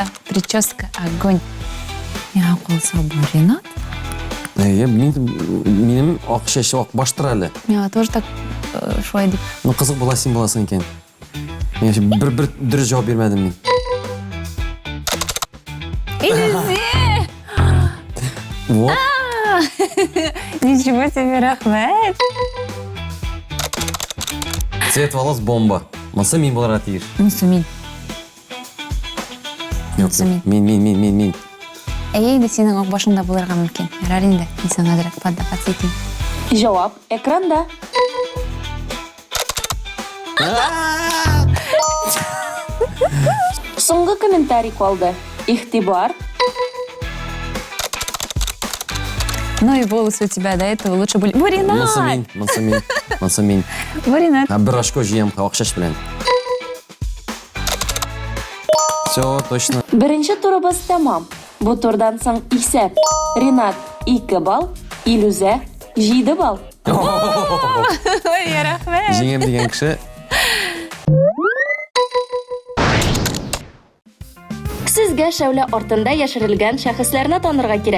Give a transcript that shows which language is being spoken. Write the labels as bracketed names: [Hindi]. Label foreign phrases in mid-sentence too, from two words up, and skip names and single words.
[Russian] Прическа, огонь. [Tatar] Миңа калса бу Ринат. Әйе, минем ак чәчле ак баштыр әле. Миңа [Russian] тоже так [Tatar] шулай дип. Ну кызык була син буласың икән. Мин бер дөрес җавап бирмәдем мин. Илүзә! Вот. [Russian] Ничего себе, рәхмәт. Цвет волос бомба. [Tatar] Монсы мин булырга тиеш. Монсы мин. Юк, мин. Әйе, инде синең ак башыңда булырга мөмкин. Ярар инде, мин сиңа әзрәк поддакать итим. Җавап экранда. Соңгы комментарий калды. Ихтибар. [Russian] Ну и волосы у тебя до этого лучше были. [Tatar] Бу Ринат! Монсы мин. Бу Ринат. Бер очко җыям ак чәч белән. [Russian] Все, точно. [Tatar] Беренче турыбыз тәмам. Бу турдан соң исәп. Ринат 2 балл, Илүзә 7 балл. Ой, рәхмәт. Җиңәм дигән кеше. Сезгә шәүлә артында яшерелгән шәхесләрне танырга кирәк.